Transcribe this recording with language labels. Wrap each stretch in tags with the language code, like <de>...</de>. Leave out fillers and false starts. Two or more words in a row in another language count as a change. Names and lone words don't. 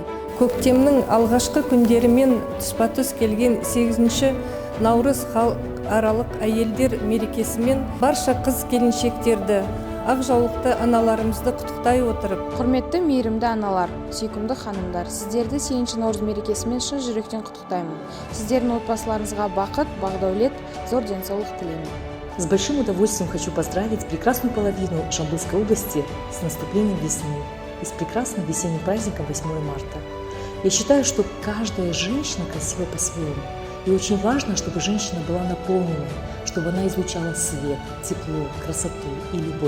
<kk>Көктемнің алғашқы күндерімен тұспа-тұс келген 8 наурыз халықаралық әйелдер мерекесімен барша қыз келіншектерді, ақ жаулықты аналарымызды құттықтай отырып, Құрметті мейірімді аналар, сүйкімді ханымдар, сіздерді 8 наурыз мерекесімен шын жүректен құттықтаймын. Сіздердің отбасыларыңызға бақыт, бақ-дәулет, зор денсаулық тілеймін.</kk> <ru>С большим удовольствием хочу поздравить прекрасную половину Жамбылской области с наступлением весны и с прекрасным весенним праздником 8 марта. Я считаю, что каждая женщина красива по-своему. И очень важно, чтобы женщина была наполненной, чтобы она излучала свет, тепло, красоту и любовь.</ru>